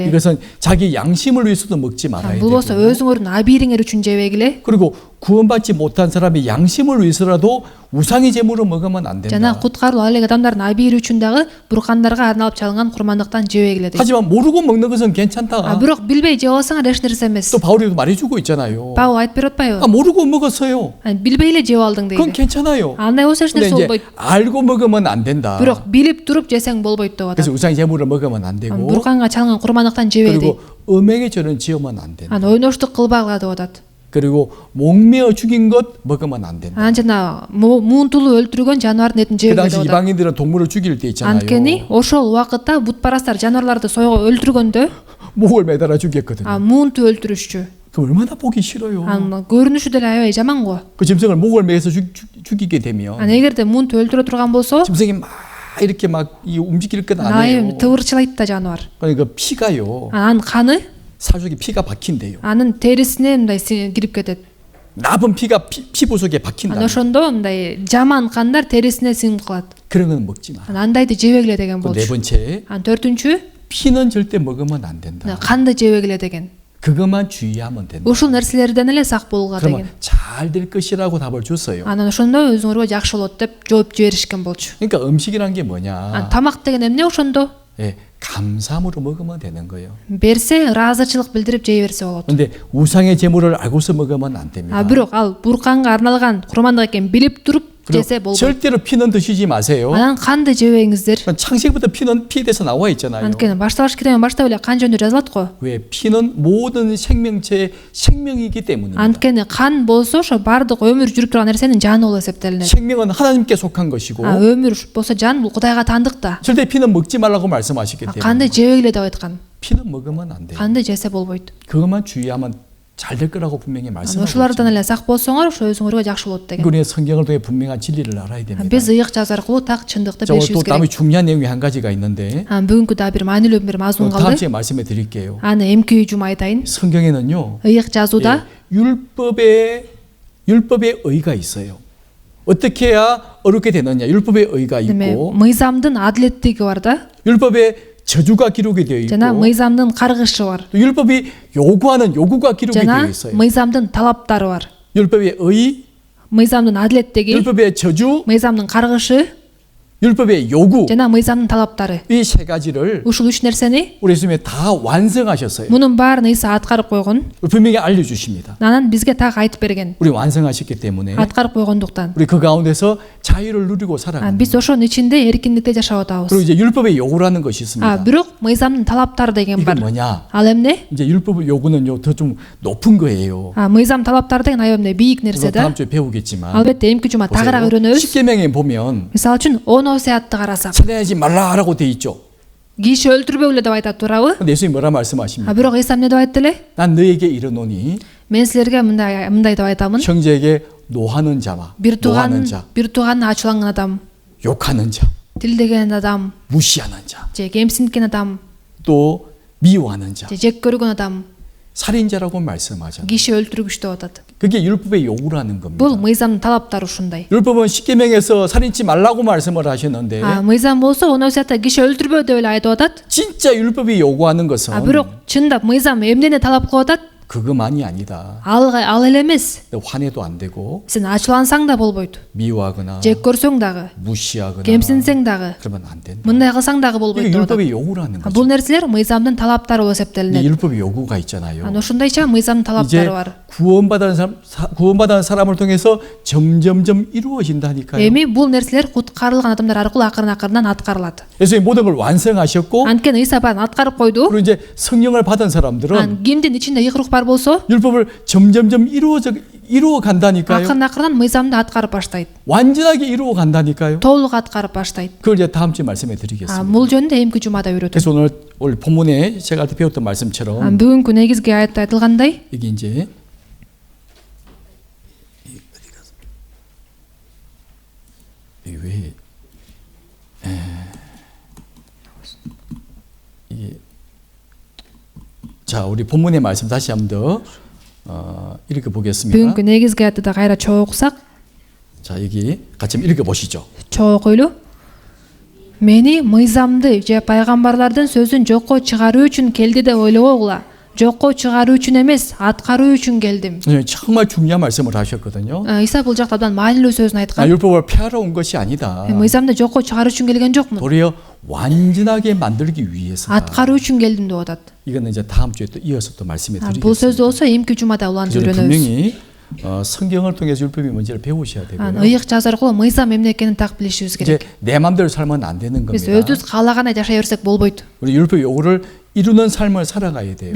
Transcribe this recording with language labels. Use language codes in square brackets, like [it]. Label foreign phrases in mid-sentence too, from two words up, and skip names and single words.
[ko] 이것은 자기 양심을 위해서도 먹지 말아야 [ky] Бул болсо [ko] 되고, [ky] өзүңөрдүн абийириңер үчүн жебегиле. [ko] 그리고 구원받지 못한 사람이 양심을 위해서라도 우상의 제물을 먹으면 안 된다. [ky] Жана куткарылып алек адамдардын абийири үчүн дагы буркандарга арналып чалынган курмандыктан жебегиле дейт. [ko] 하지만 모르고 먹는 것은 괜찮다. [ky] Бирок билбей жеп алсаң эч нерсе эмес. [ko] 또 바울이도 말해주고 있잖아요. [ky] Павел айтып берип атпайбы? [ko] 모르고 먹었어요. [ky] Билбей эле жеп алдың [ko] 그건 [ky] дейт. [ko] 괜찮아요. [ky] Андай болсо эч [ko] 근데 [ky] нерсе [ko] 이제 [ky] болбойт. [ko] 알고 먹으면 안 된다. [ky] Бирок билип туруп жесең болбойт деп [ko] 그래서 [ky] атат. [ko] 우상의 제물을 먹으면 안 되고, [ky] бурканга чалынган курмандыктан жебе дейт. [ko] 그리고 음행의 죄는 지으면 안 된다. [ky] Анан ойноштук кылбагыла деп атат. [ko] 그리고 목매어 죽인 것 먹으면 안 된다. [ky] Анан жана муунтулуу өлтүргөн жаныбардын этин [ko] 그 [ky] жебе [ko] 당시 [ky] деп атат. [ko] 이방인들은 동물을 죽일 때 있잖아요. [ky] Анткени ошол убакытта бутпарастар жаныбарларды өлтүргөндө [ko] 목을 매달아 죽였거든요. [ky] муунту өлтүрүшчү. [ko] 그럼 얼마나 보기 싫어요. [ky] Анын көрүнүшү деле аябай жаман го. [ko] 그 짐승을 목을 매서 죽이게 되면 [ky] Анан эгерде муунту өлтүрө турган болсо, [ko] 짐승이 막 이렇게 막 움직일 건 [ky] айым [ko] 아니에요. [ky] тыбырчылайт да жаныбар. [ko] 그러니까 피가요. [ky] Анын каны [ko] 살속에 피가 박힌대요. [ky] анын терисине мындай кирип кетет. [ko] 나쁜 피가 피부 속에 [ky] Анан [ko] 박힌다. [ky] ошондо мындай жаман кандар терисине сиңип калат. [ko] 그런 건 먹지 마. [ky] Анан андайды жебегиле деген [ko] 그 네 [ky] болчу. [ko] 번째, [ky] Анан төртүнчү, [ko] 피는 절대 먹으면 안 된다. [ky] канды жебегиле деген. [ko] 그것만 주의하면 된다. [ky] Ушул нерселерден эле сак болгула [ko] 그러면 [ky] деген. [ko] 잘 될 것이라고 답을 줬어요. [ky] Анан ошондо өзүңөргө жакшы болот деп жооп жиберишкен болчу. [ko] 그러니까 음식이란 게 [ky] Анан [ko] 뭐냐? [ky] тамак деген эмне ошондо? [ko] 예, 감사함으로 먹으면 되는 거예요. [ky] Берсе ыраазычылык билдирип жей берсе болот. [ko] 근데 우상의 제물을 알고서 먹으면 안 됩니다. [ky] Бирок ал бурканга арналган курмандык экен билип туруп [ko] 그리고 [ky] жесе болбойт. [ko] 절대로 피는 드시지 마세요. [ky] Анан канды жебеңиздер. [ko] 창세기부터 피는 피에 대해서 나와 있잖아요. [ky] Анткени башталгыч китебин баштап эле кан жөнүндө жазылат го. [ko] 왜 피는 모든 생명체의 생명이기 때문입니다. [ky] Анткени кан болсо ошо баардык өмүр жүрүп турган нерсенин жаны болуп эсептелинет. [ko] 생명은 하나님께 속한 것이고 [ky] өмүр болсо жан бул Кудайга таандык да. [ko] 절대 피는 먹지 말라고 말씀하시기 때문에 [ky] Канды жебегиле деп айткан. [ko] 피는 먹으면 안 돼요. [ky] Канды жесе болбойт. [ko] 그것만 주의하면 잘 될 거라고 분명히 말씀하고 [ky] Ошолордон [ko] 있잖아요. [ky] эле сак болсоңор ошо өзүңөргө жакшы болот деген. [ko] 우리는 성경을 통해 분명한 진리를 알아야 됩니다. [ky] Биз ыйык жазуу аркылуу так чындыкты [ko] 자, 오늘 또 [ky] билишибиз [ko] 다음에 [ky] керек. [ko] 중요한 내용이 한 가지가 있는데 [ky] Бүгүнкү дагы бир маанилүү бир мазмун [ko] 다음 [ky] калды. [ko] 주에 말씀해 드릴게요. [ky] Аны эмки жума айтайын. [ko] 성경에는요, [ky] ыйык жазууда [ko] 율법의 의가 있어요. 어떻게 해야 어렵게 되느냐? 율법의 의가 [ky] неме [ko] 있고 [ky] мыйзамдын адилеттиги бар да. [ko] 율법의 저주가 기록이 되어 있고 [ky] жана мыйзамдын каргышы бар. [ko] 또 율법이 요구하는 요구가 기록이 되어 [ky] жана [ko] 있어요. [ky] мыйзамдын талаптары бар. [ko] 율법의 의, [ky] мыйзамдын адилеттиги, [ko] 율법의 저주, [ky] мыйзамдын каргышы [ko] 율법의 요구, [ky] жана мыйзамдын талаптары. [ko] 이 세 가지를 [ky] Ушул үч нерсени [ko] 우리 예수님이 다 완성하셨어요. [ky] мунун баарын Ыйса аткарып койгон. [ko] 분명히 알려주십니다. [ky] Анан бизге так айтып берген. [ko] 우리 완성하셨기 때문에 [ky] Аткарып койгондуктан. [ko] 우리 그 가운데서 자유를 누리고 살아가는 [ky] Биз ошонун ичинде эркиндикте жашап [ko] 그리고 [ky] атабыз. [ko] 이제 율법의 요구라는 것이 있습니다. [ky] Бирок мыйзамдын талаптары деген [ko] 이건 [ky] бар. [ko] 뭐냐? [ky] Ал эмне? [ko] 이제 율법의 요구는요 더 좀 높은 거예요. [ky] мыйзам талаптары деген аябай эмне бийик нерсе [ko] 그거 [ky] да. [ko] 다음 주에 배우겠지만 [ky] Албетте эмки жума тагыраак үйрөнөбүз. [ko] 10계명에 보면 [ky] Мисалы үчүн 10 осиятты карасак, [ko] 살인하지 말라라고 돼 있죠. [ky] киши өлтүрбөгүлө деп айтат туурабы? [ko] 근데 예수님이 뭐라 말씀하십니까? [ky] Бирок Ыйса эмне деп айтты эле? [ko] 난 너에게 이르노니 [ky] Мен силерге мындай деп айтамын. [ko] 형제에게 노하는 자와 [ky] бир [ko] 노하는 자, [ky] тууганын ачууланган адам, [ko] 욕하는 자, [ky] тилдеген адам, [ko] 무시하는 자, [ky] же кемсинткен адам, [ko] 또 미워하는 자, [ky] же жек көргөн адам, [ko] 살인자라고 말씀하잖아요. [ky] киши өлтүргүч деп атат. [ko] 그게 율법의 요구라는 겁니다. [ky] Бул мыйзамдын талаптары ушундай. [ko] 율법은 10계명에서 살인치 말라고 말씀을 하셨는데 [ky] мыйзам болсо 10 осиятта киши өлтүрбө деп эле айтып атат. [ko] 진짜 율법이 요구하는 것은 [ky] Бирок чындап мыйзам эмнени талап кылып атат? [ko] 그것만이 아니다. [ky] ал эле эмес. [ko] 화내도 안 되고 [ky] Сен ачуулансаң да болбойт. [ko] 미워하거나 [ky] Жек көрсөң дагы, [ko] 무시하거나 [ky] кемсинсең дагы, [ko] 그러면 안 된다. [ky] мындай кылсаң дагы [ko] 이게 [ky] болбойт деп атат. [ko] 율법의 요구라는 거죠. [ky] Бул нерселер мыйзамдын талаптары болуп [ko] 근데 [ky] эсептелинет. [ko] 율법의 요구가 있잖아요. [ky] Ошондойча мыйзамдын [ko] 이제 [ky] талаптары бар. [ko] 구원받은 사람을 통해서 점점점 이루어진다니까요. [ky] Эми бул нерселер куткарылган адамдар аркылуу акырын аткарылат. [ko] 예수님 모든 걸 완성하셨고 [ky] Анткени Ыйса баарын аткарып койду. [ko] 그리고 이제 성령을 받은 사람들은 [ky] Кимдин ичинде ыйык рух бар болсо, [ko] 율법을 점점점 이루어 간다니까요. [ky] акырын мыйзамды аткарып баштайт. [ko] 완전하게 이루어 간다니까요. [ky] Толук аткарып баштайт. [ko] 그걸 이제 다음 주에 말씀해 드리겠습니다. [ky] Бул жөнүндө эмки жумада үйрөтөм. [ko] 그래서 오늘 본문에 제가 배웠던 말씀처럼 [ky] Бүгүнкү негизги аятта айтылгандай, [ko] 이게 이제 왜 이게 자 우리 본문의 말씀 다시 한번 더 읽어 보겠습니다. [ky] бүгүнкү негизги аятты да кайра чогуу окусак, [ko] 자 여기 같이 한번 읽어 보시죠. [ky] чогуу окуйлу. Мени мыйзамды же пайгамбарлардын сөзүн жокко чыгаруу үчүн келди деп ойлобогула. Жокко чыгаруу үчүн эмес, аткаруу үчүн келдим. [ko] 정말 중요한 말씀을 하셨거든요. [ky] Ыйса бул жакта абдан маанилүү сөзүн [ko] 나 [ky] айткан. [ko] 율법을 폐하러 온 것이 아니다. [ky] мыйзамды жокко чыгаруу үчүн келген жокмун. [ko] 도리어 완전하게 만들기 위해서다. [ky] аткаруу үчүн келдим деп атат. [ko] 이거는 이제 다음 주에 또 이어서 또 말씀해 [ky] бул сөздү [ko] 드리겠습니다. [ky] болсо эмки жумада улантып [ko] 저는 [ky] үйрөнөбүз. [ko] 분명히 성경을 통해서 율법이 뭔지를 배우셔야 되고요. [ky] ыйык жазуу аркылуу мыйзам эмне экенин так билишибиз [ko] 이제 [ky] керек. [ko] 내 마음대로 살면 안 되는 [ky] биз [ko] 겁니다. [ky] өзүбүз каалагандай жашай берсек болбойт. [ko] 우리 율법 요구를 이루는 삶을 살아가야 돼요.